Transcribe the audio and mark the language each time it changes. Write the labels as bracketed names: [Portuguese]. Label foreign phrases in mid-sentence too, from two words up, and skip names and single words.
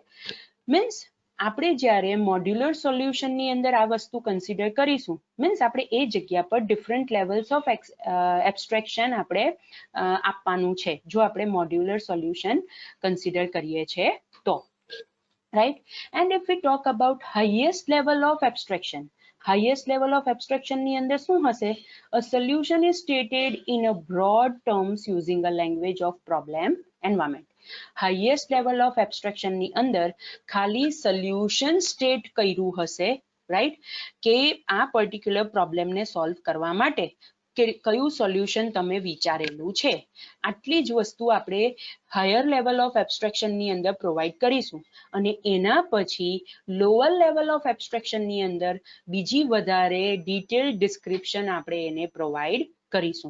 [Gujarati] મીન્સ આપણે જ્યારે [English] modular solutionની [Gujarati] અંદર આ વસ્તુ કન્સિડર કરીશું, મીન્સ આપણે એ જગ્યા પર [English] different levels of abstraction [Gujarati] આપણે આપવાનું છે જો આપણે [English] modular solution [Gujarati] કન્સિડર કરીએ છીએ તો, રાઈટ. [English] and if we talk about highest level of abstraction, highest level of abstraction [Gujarati] ની અંદર શું હશે? [English] A solution is stated in a broad terms using a language of problem environment. Highest level of abstraction [Gujarati] ની અંદર ખાલી [English] solution state [Gujarati] કર્યું હશે, right, કે આ [English] particular problem [Gujarati] ને solve કરવા માટે કે કયું સોલ્યુશન તમે વિચારેલું છે, આટલી જ વસ્તુ આપણે [English] higher level of abstraction [Gujarati] ની અંદર પ્રોવાઈડ કરીશું. અને એના પછી [English] lower level of abstraction [Gujarati] ની અંદર બીજી વધારે [English] detail description [Gujarati] આપણે એને પ્રોવાઈડ કરીશું.